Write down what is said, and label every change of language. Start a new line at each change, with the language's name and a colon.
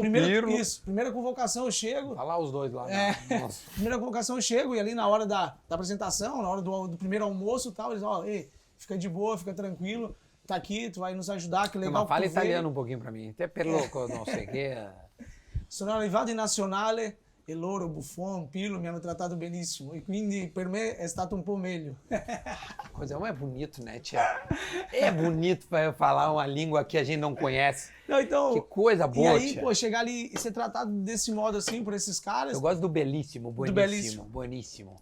Portuguese: Pirlo... Isso, primeira convocação eu chego... Tá lá os dois lá. Primeira convocação eu chego e ali na hora da apresentação, na hora do primeiro almoço e tal, eles ei, fica de boa, fica tranquilo, tá aqui, tu vai nos ajudar, que legal. Fala italiano um pouquinho pra mim, até per loco, não sei o que.
Italian: Sono arrivato in nazionale e loro, Buffon, Pirlo, mi hanno trattato benissimo e quindi per me è stato un po' meglio.
Portuguese: Coisa é bonito, né, tia? É bonito para falar uma língua que a gente não conhece. Não, então, que coisa boa, e aí, tia. Pô, chegar ali e ser tratado desse modo assim por esses caras. Eu gosto do belíssimo, bueníssimo, bueníssimo.